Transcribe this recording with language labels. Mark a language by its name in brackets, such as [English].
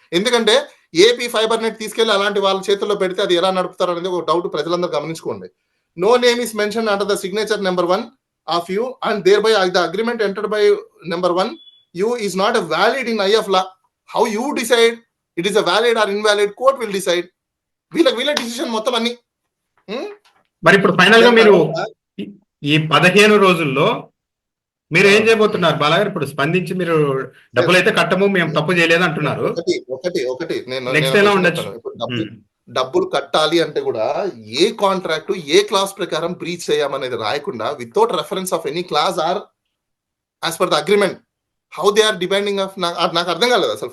[Telugu] ఎందుకంటే AP fibre net తీసుకెళ్లి అలాంటి వాళ్ళ చేతుల్లో పెడితే అది ఎలా నడుపుతారు అనేది ఒక డౌట్ ప్రజలందరూ గమనించుకోండి. [English] No name is mention under the signature number 1 of you and thereby the agreement entered by number 1 you is not a valid in eye of law. How you decide it is a valid or invalid, court will decide. [Telugu] వీళ్ళ decision మొత్తం అన్ని. మరి ఇప్పుడు final గా మీరు ఈ 15 రోజుల్లో మీరు ఏం చేయబోతున్నారు బాలాగారు? ఇప్పుడు స్పందించి మీరు డబ్బులు అయితే కట్టము, మేము తప్పు చేయలేదు అంటున్నారు. ఒకటి నెక్స్ట్ ఎలా ఉండొచ్చు? డబ్బులు కట్టాలి అంటే కూడా ఏ కాంట్రాక్ట్ ఏ క్లాస్ ప్రకారం బ్రీచ్ చేయామనేది రాయకుండా [English] without reference of any clause or as per the agreement how they are depending of, [Telugu] నాకు అర్థం కాలేదు అసలు.